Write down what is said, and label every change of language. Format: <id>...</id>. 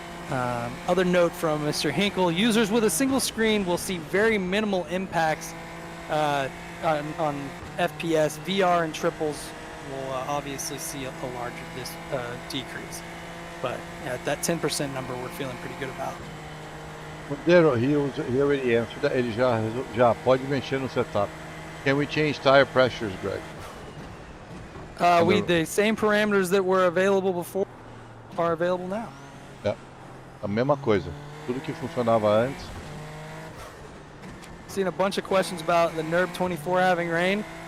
<en>Other note from Mr. Hinkle, users with a single screen will see very minimal impacts on FPS. VR and triples will obviously see a larger decrease. But that 10% number we're feeling pretty good about. Monteiro, he already answered that.</en> <pt>Ele já pode mexer no setup.</pt> <en>Can we change tire pressures, Greg? The same parameters that were available before are available now.</en> <pt>É, a mesma coisa. Tudo que funcionava antes.</pt> <en>Seen a bunch of questions about the NERB 24 having rain.</en>